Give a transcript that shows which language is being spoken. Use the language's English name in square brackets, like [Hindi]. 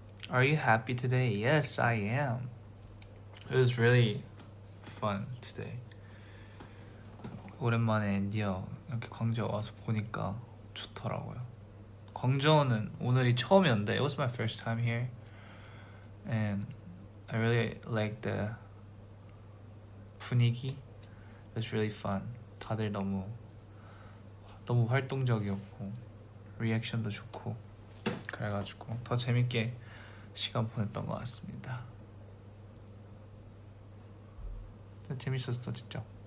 [English] Are you happy today? Yes, I am. It was really fun today. [Korean] 오랜만에 앤디어 이렇게 광주에 와서 보니까 좋더라고요. 광저우는 오늘이 처음이었는데 [English] It was my first time here and I really liked the 분위기. It was really fun. [Korean] 다들 너무 활동적이었고 리액션도 좋고 그래가지고 더 재밌게 시간 보냈던 것 같습니다. 재밌었어 진짜.